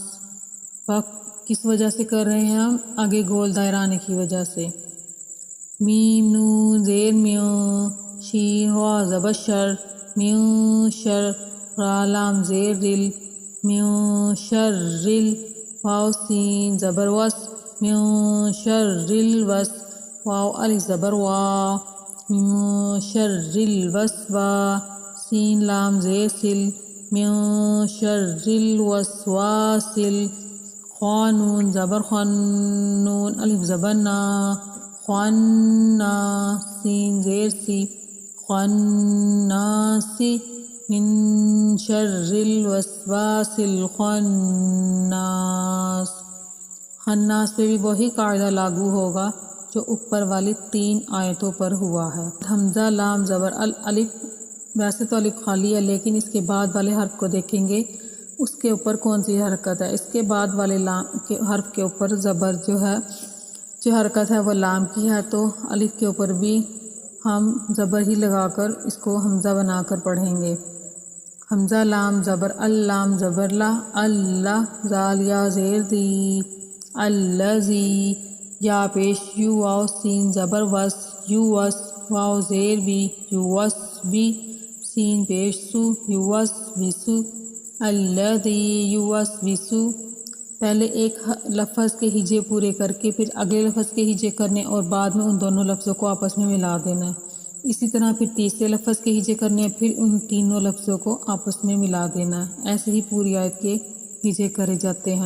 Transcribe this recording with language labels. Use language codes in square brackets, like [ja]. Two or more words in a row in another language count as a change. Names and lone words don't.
[ur] وقف کس وجہ سے کر رہے ہیں ہم؟ آگے گول دائرہ آنے کی وجہ سے۔ میم نون زیر میو شین وا زبر شر میو شر را لام زیر رل میو شر رل واو سین زبر وس میو شر رل وس واو الف زبر وا میو شر رل وس وا سین لام زیر سل میو شر رل وس وا سل خوانون زبر خن نون الف زبر نا خوانا سین زیر سی خناسی [ar] من شر الوسواس الخناس۔ [ur] خناس پہ بھی وہی قاعدہ لاگو ہوگا جو اوپر والی 3 آیتوں پر ہوا ہے۔ حمزہ لام زبر الف، ویسے تو الف خالی ہے لیکن اس کے بعد والے حرف کو دیکھیں گے اس کے اوپر کون سی حرکت ہے۔ اس کے بعد والے حرف کے اوپر زبر جو حرکت ہے وہ لام کی ہے، تو الف کے اوپر بھی ہم زبر ہی لگا کر اس کو حمزہ بنا کر پڑھیں گے۔ حمزہ لام زبر اللام زبر لا اللہ زال یا زیر دی الذی یا پیش یو واو سین زبر وس یو وس واو زیر بی یو وس بی سین پیش سو یو وس بسو الذی یو وس بسو۔ پہلے ایک لفظ کے ہجے پورے کر کے پھر اگلے لفظ کے ہجے کرنے اور بعد میں ان دونوں لفظوں کو آپس میں ملا دینا ہے۔ اسی طرح پھر تیسرے لفظ کے ہجے کرنے ہیں، پھر ان تینوں لفظوں کو آپس میں ملا دینا ہے۔ ایسے ہی پوری آیت کے ہجے کرے جاتے ہیں۔